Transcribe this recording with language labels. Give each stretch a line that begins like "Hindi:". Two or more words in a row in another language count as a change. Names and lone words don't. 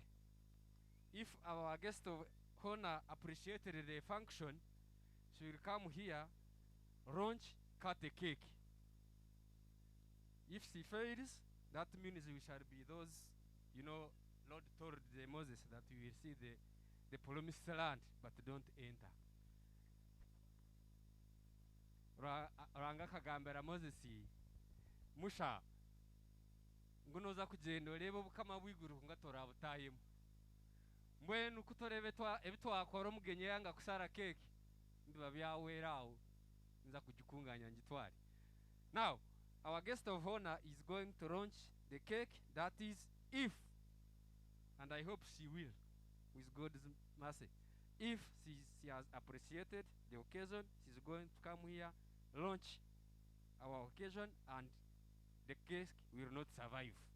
English: If our guest of honor appreciated the function, she will come here, launch, cut the cake. If she fails, that means we shall be those, Lord told Moses that we will see the promised land, but don't enter.
Nyankole: Ranga kagambera Moses musha ngunoza kugenda oreba obukama bw'iguru ngatora butayemu mbwenu kutorebe ebitwakora omugenyi yanga kusara keke ndiba byawerawo nza kugikunganya ngitware.
English: Now our guest of honor is going to launch the cake. That is if, and I hope she will, with God's mercy, if she has appreciated the occasion, she's going to come here, launch our occasion, and the cake will not survive.